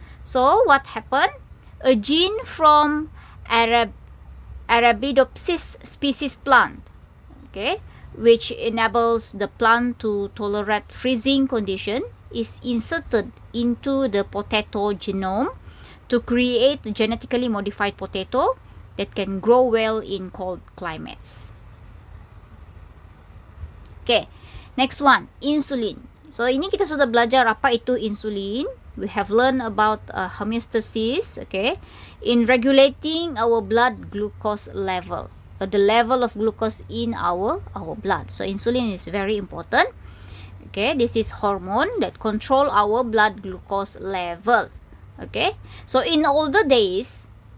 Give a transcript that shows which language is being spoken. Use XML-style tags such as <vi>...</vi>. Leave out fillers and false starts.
<en>So what happened? A gene from Arabidopsis species plant, okay, which enables the plant to tolerate freezing condition, is inserted into the potato genome to create a genetically modified potato that can grow well in cold climates. Okay, next one, insulin.</en> <ms>So ini kita sudah belajar apa itu insulin.</ms> <en>We have learned about homeostasis, okay, in regulating our blood glucose level. The level of glucose in our blood. So insulin is very important. Okay, this is hormone that control our blood glucose level. Okay, so in older days,</en>